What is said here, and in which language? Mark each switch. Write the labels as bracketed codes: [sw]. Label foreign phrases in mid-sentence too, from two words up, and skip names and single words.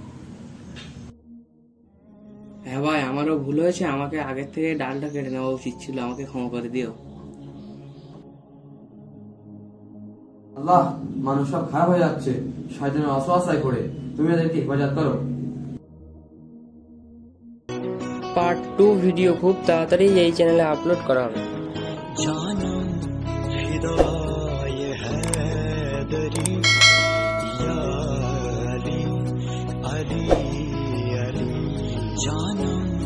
[bn] হ্যাঁ ভাই, আমারও ভুল হয়েছে, আমাকে আগের থেকে ডালটা কেটে নেওয়া উচিত ছিল, আমাকে ক্ষমা করে দিও। আল্লাহ, মানুষ সব খারাপ হয়ে যাচ্ছে শয়তানের অসহায় করে, তুমি এদেরকে হেফাজত করো। পার্ট 2 ভিডিও খুব তাড়াতাড়ি এই চ্যানেলে আপলোড করা হবে। [ur] جانم فدائے حیدری یا علی علی علی جانم